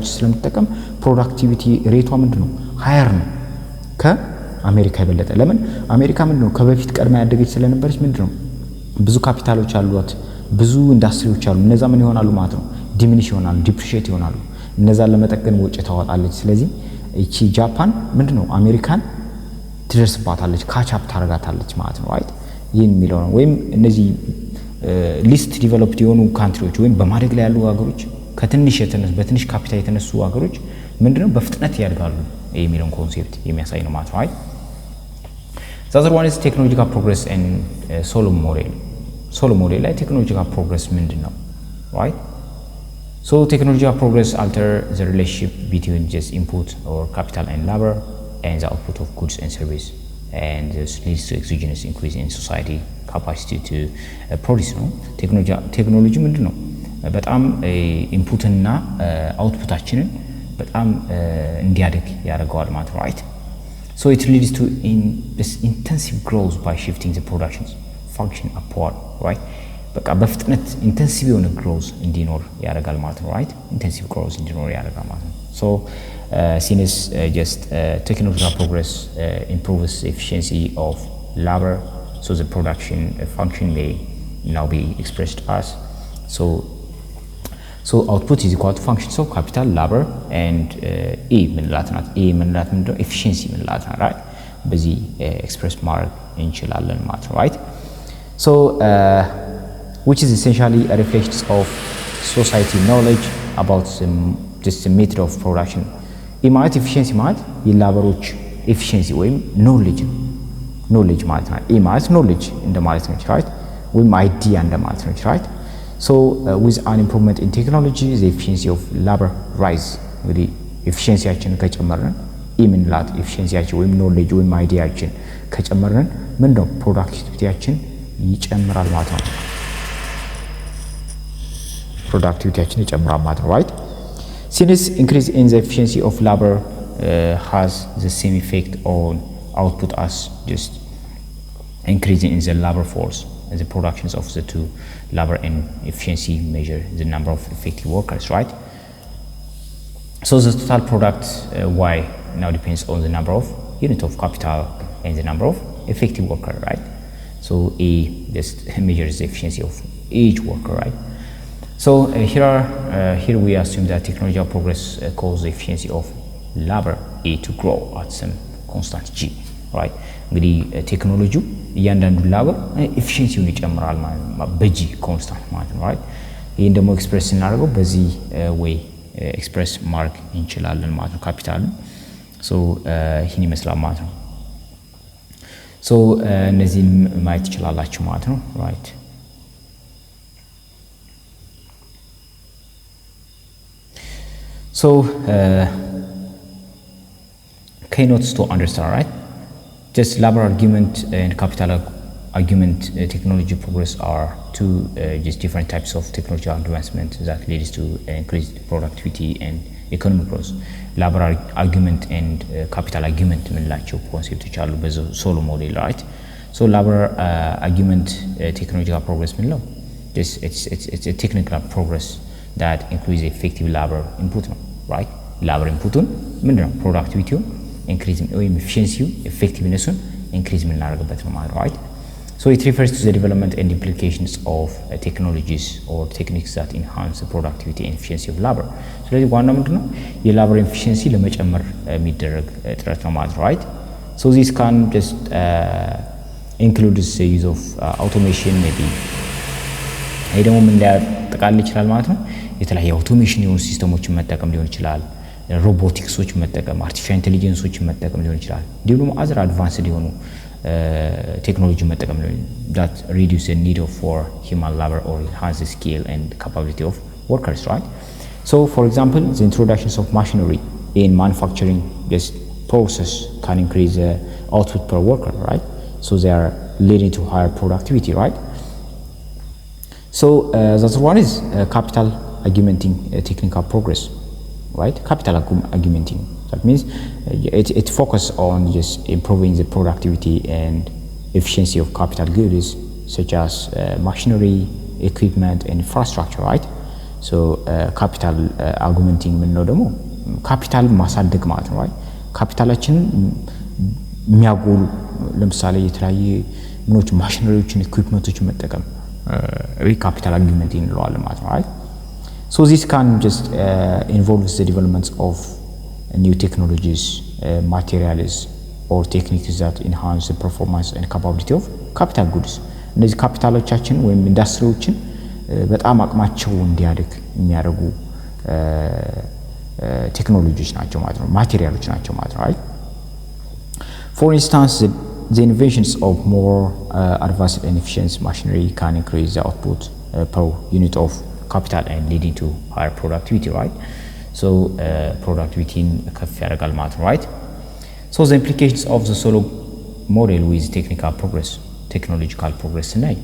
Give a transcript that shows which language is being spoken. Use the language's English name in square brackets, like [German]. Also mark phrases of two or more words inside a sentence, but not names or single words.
[Amharic] ስለምትጠቀም ፕሮዳክቲቪቲ ሬቷ ምንድነው ሃየር ነው ከአሜሪካ የበለጠ። ለምን አሜሪካ ምንድነው ከበፊት ቀድማ ያደገች ስለነበረች ምንድነው ብዙ ካፒታሎች አሏት ብዙ ኢንዱስትሪዎች አሉ እነዛ ምን ይሆናሉ ማለት ነው ዲሚኒሽ ይሆናሉ ዲፕሪሺየት ይሆናሉ እነዛን ለመጠቀም ወጪ ታወጣለች። ስለዚህ እቺ ጃፓን ምንድነው አሜሪካን ትደርስባታለች ካቻፕ ታረጋታለች ማለት ነው, right? ይሄን የሚለው ነው ወይም እነዚህ [English] least developed [Amharic] የሆኑ ካንትሪዎች ወይም በማደግ ላይ ያሉ ሀገሮች ከትንሽ የተነሱ በትንሽ ካፒታል የተነሱ ሀገሮች ምንድነው በፍጥነት ያድጋሉ የሚለውን ኮንሴፕት የሚያሳይ ነው ማለት ነው, right? [English] The other one is technological progress and Solow model. Solow model [Amharic] ላይ [English] technological progress [Amharic] ምንድን ነው? Right? [English] So technological progress alter the relationship between just input or capital and labor and the output of goods and service, and this leads to exogenous increase in society capacity to produce ነው። [Amharic] ቴክኖሎጂ ምንድን ነው? በጣም ኢንፑት እና አውትፑታችንን በጣም እንዲያድግ ያደርገዋል ማለት ነው። right? [English] So it leads to this intensive growth by shifting the production's function upward, right? [Amharic] በቃ በፍጥነት ኢንቴንሲቭ የሆነ ግሮዝ እንዲኖር ያደርጋል ማለት ነው። right? ኢንቴንሲቭ ግሮዝ እንዲኖር ያደርጋል ማለት ነው። [English] So since just technological progress improves the efficiency of labor, so the production function may now be expressed as so output is equal to function, so capital, labor and [Amharic] E ምንላት ናት። E ምንላት ምንድነው? efficiency ምንላት ናት። right? በዚህ ኤክስፕሬስ ማድረግ እንችላለን ማለት ነው። right? [English] So which is essentially a reflection of society knowledge about just the method of production. [Amharic] E ማለት efficiency ማለት የላበሮች efficiency ወይም knowledge ማለት ነው። E ማለት knowledge እንደማለት ነው። right? ወይም idea እንደማለት ነው። right? [English] So with an improvement in technology, the efficiency of labor rise. [Amharic] እንግዲህ ኤፊሺየንሲያችን ከጨመርን ምንላት ኤፊሺየንሲያችን ወይም ኖሌጅ ወይም አይዲያችን ከጨመርን ምንድነው ፕሮዳክቲቪቲያችን ይጨምራል ማለት ነው። ፕሮዳክቲቪቲያችን ይጨምራል ማለት ነው። right? [English] Since increase in the efficiency of labor has the same effect on output as just increasing in the labor force, and the productions of the two labor and efficiency measure the number of effective workers, right? So the total product Y now depends on the number of unit of capital and the number of effective worker, right? So A just measures the efficiency of each worker, right? So here we assume that technological progress causes the efficiency of labor A to grow at some constant G, right? [Amharic] እንግዲህ ቴክኖሎጂው እያንዳንዱ ላበር ኤፊሺየንሲውን ይጨምራል ማለት ነው በጂ ኮንስታንት ማለት ነው። right? ይሄን ደግሞ ኤክስፕሬስ ስናደርገው በዚህ ወይ [English] express mark [Amharic] እንችላለን ማለት ነው ካፒታልን። ሶ ይሄን ይመስላል ማለት ነው። ሶ እነዚህን ማየት ትችላላችሁ ማለት ነው። right? [English] So keynotes to understand, right? Just labor argument and capital argument technology progress are two just different types of technology advancement that leads to increased productivity and economic growth. Labor argument and capital argument [Amharic] ምንላቸው ኮንሴፕቶች አሉ በሶሎ ሞዴል right? [English] So labor argument technological progress ምንለው it's a technical progress that increase effective labor input ነው right? [Amharic] labor inputን ምንድነው [English] productivity increase [Amharic] ወይም [English] efficiency effectiveness increase [Amharic] የምናደርግበት ነው ማለት right? [English] So it refers to the development and implications of technologies or techniques that enhance the productivity and efficiency of labor. [Amharic] ስለዚህ ዋናው ምንድነው የላበር efficiency ለመጨመር የሚደረግ ጥረት ነው ማለት right? [English] So this can just include the use of automation maybe [Amharic] ይሄ ደግሞ ምን ሊያጠቃልል ይችላል ማለት ነው የተለያየ አውቶሜሽን የሆኑ ሲስተሞችን መጠቀም ሊሆን ይችላል ሮቦቲክሶች መጠቀም አርቲፊሻል ኢንተለጀንሶች መጠቀም ሊሆን ይችላል እንዲሁም [English] other advanced [Amharic] የሆኑ ቴክኖሎጂ መጠቀም [English] that reduce the need for human labor or enhance the skill and capability of workers, [Amharic] right? [English] So for example the introduction of machinery in manufacturing this process can increase the output per worker, right? So they are leading to higher productivity, right? So the other one is capital augmenting technical progress, right? Capital augmenting, that means it focuses on just improving the productivity and efficiency of capital goods such as machinery, equipment and infrastructure, right? So capital augmenting [Amharic] ምንለው ደግሞ ካፒታል ማሳደግ ማለት ነው right? ካፒታላችን የሚያጎሉ ለምሳሌ የተለያየ ምኖች ማሽነሪዎችን ኢኩዊፕመንቶችን መጠቀም [English] capital augmenting [Amharic] እንለዋለን ማለት ነው right? [English] So this can just involve the development of new technologies, materials or techniques that enhance the performance and capability of capital goods. [Amharic] እነዚህ ካፒታሎቻችን ወይም ኢንዱስትሪዎችን በጣም አቅማቸው እንዲያድግ የሚያደርጉ ቴክኖሎጂዎች ናቸው ማለት ነው ማቴሪያሎች ናቸው ማለት ነው right? [English] For instance the inventions of more advanced and efficient machinery can increase the output per unit of capital and leading to higher productivity, right? [Amharic] So productivity ከፍ ያደርጋል ማለት ነው, right? [English] So the implications of the Solow model with technological progress tonight.